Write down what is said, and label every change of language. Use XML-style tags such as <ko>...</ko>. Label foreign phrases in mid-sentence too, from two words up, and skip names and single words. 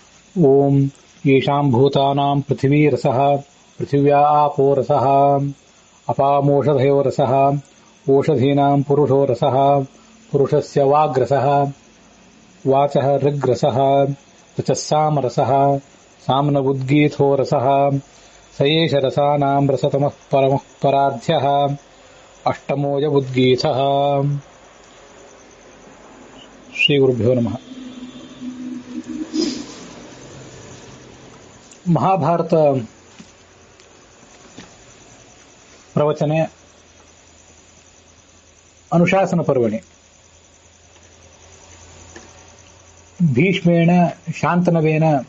<sa>ಓಂ ಯೇಷಾಂ ಭೂತಾನಾಂ ಪೃಥಿವೀ ರಸಃ ಪೃಥಿವ್ಯಾ ಆಪೋ ರಸಃ ಅಪಾಮೋಷಧಯೋ ರಸಃ ಓಷಧೀನಾಂ ಪುರುಷೋ ರಸಃ ಪುರುಷಸ್ಯ ವಾಗ್ರಸಃ ವಾಚಃ ಋಗ್ರಸಃ ಋಚಃ ಸಾಮರಸಃ ಸಾಮ್ನ ಉದ್ಗೀಥೋ ರಸಃ ಸ ಏಷ ರಸಾನಾಂ ರಸತಮಃ ಪರಮಃ ಪರಾಧ್ಯಃ ಅಷ್ಟಮೋಯ ಉದ್ಗೀಥಃ. ಶ್ರೀ ಗುರುಭ್ಯೋ ನಮಃ.</sa> <kn>ಮಹಾಭಾರತ ಪ್ರವಚನೆ</kn> <sa>ಅನುಶಾಸನ ಪರ್ವಣಿ ಭೀಷ್ಮೇಣ ಶಾಂತನವೇನ</sa>